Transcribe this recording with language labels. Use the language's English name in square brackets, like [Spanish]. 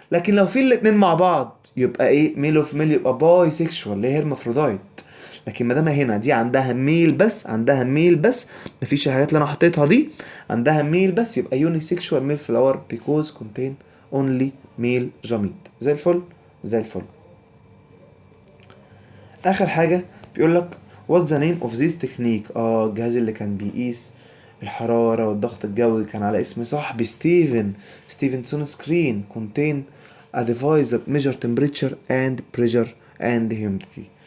[Arabic] لكن لو في الاتنين مع بعض يبقى ايه؟ ميل اوف ميل، يبقى باي سيكشوال اللي هي هرمافرودايت. لكن ما دام هنا دي عندها ميل بس، عندها ميل بس، مفيش الحاجات اللي انا حطيتها دي، عندها ميل بس، يبقى يوني سيكشوال ميل فلاور بيكوز كونتين اونلي ميل جاميد. زي الفل زي الفل. اخر حاجه بيقول لك [English] what's the name of this technique. [Arabic] الجهاز اللي كان بيقيس الحراره والضغط الجوي كان على اسم صاحبي ستيفنسون سكرين. [English] contain a device that measure temperature and pressure and humidity.